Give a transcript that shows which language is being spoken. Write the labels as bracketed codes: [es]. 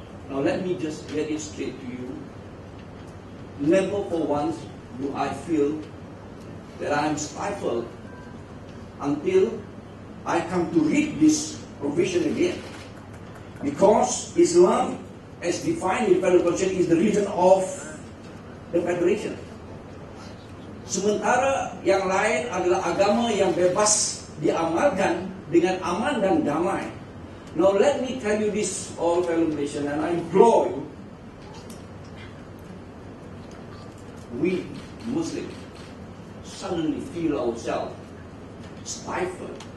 [en] Now let me just get it straight to you. Never for once do I feel that I am stifled until I come to read this provision again. Because Islam, as defined in the Federal Constitution, is the religion of the Federation. [ms] Sementara yang lain adalah agama yang bebas diamalkan dengan aman dan damai. [en] Now let me tell you this, all fellow Malaysians, and I implore you, we Muslims suddenly feel ourselves stifled.